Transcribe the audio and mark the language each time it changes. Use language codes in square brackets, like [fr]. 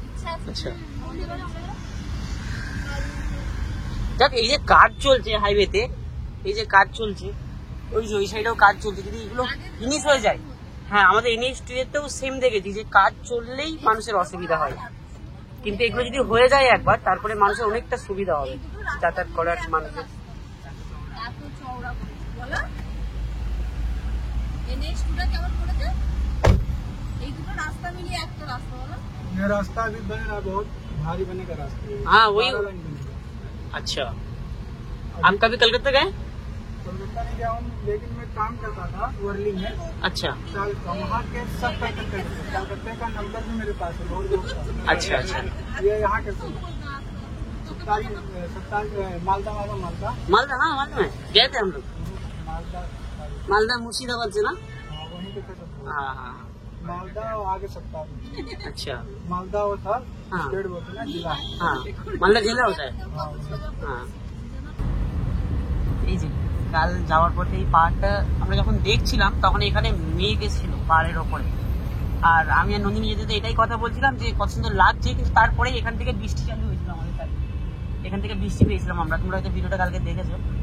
[bn] আচ্ছা দেখ এই যে কাজ চলছে হাইওয়েতে, এই যে কাজ চলছে, ওই যে ওই সাইডেও কাজ চলছে, যদি এগুলো ফিনিশ হয়ে যায়, হ্যাঁ আমাদের NH2 এতেও সেম দেখেছি যে কাজ চললেই মানুষের অসুবিধা হয়, কিন্তু এগুলো যদি হয়ে যায় একবার তারপরে মানুষের অনেকটা সুবিধা হবে যাতায়াত করার মানুষের। এত চওড়া করেছে বলো, NH2টা কেমন করেছে? এই দুটো রাস্তা মিলিয়ে একটা রাস্তা বলো। [hi] ये रास्ता अभी बन रहा है, बहुत भारी बनेगा रास्ता। हाँ वही। 12 लाइन बनेगा। अच्छा हम कभी कलकत्ता गए? कोलकाता नहीं गया हूँ, लेकिन मैं काम करता था वर्ली में। अच्छा वहाँ के सब कलकत्ते का नंबर भी मेरे पास है, बहुत लोग का। अच्छा अच्छा ये यहाँ के सत्तारी मालदा मालदा, हाँ मालूम है, गए थे हम लोग मालदा मालदा मुर्शिदाबाद से ना। हाँ, वहीं पे थे सब। हाँ हाँ मालदा और आगे सत्तारी। अच्छा मालदा वो था हाँ। स्टेट बोलते ना जिला। हाँ मालदा জেলা होता है। हाँ, [bn] হ্যাঁ এই যে কাল যাওয়ার পথে এই পাহাড়টা আমরা যখন দেখছিলাম তখন এখানে মেঘ এসেছিল পাহাড়ের ওপরে, আর আমি আর নন্দিনী যেতে তো এটাই কথা বলছিলাম যে কত সুন্দর লাগছে, কিন্তু তারপরে এখান থেকে বৃষ্টি চালু হয়েছিল আমাদের সাইডে, এখান থেকে বৃষ্টি পেয়েছিলাম আমরা, তোমরা হয়তো ভিডিওটা কালকে দেখেছো।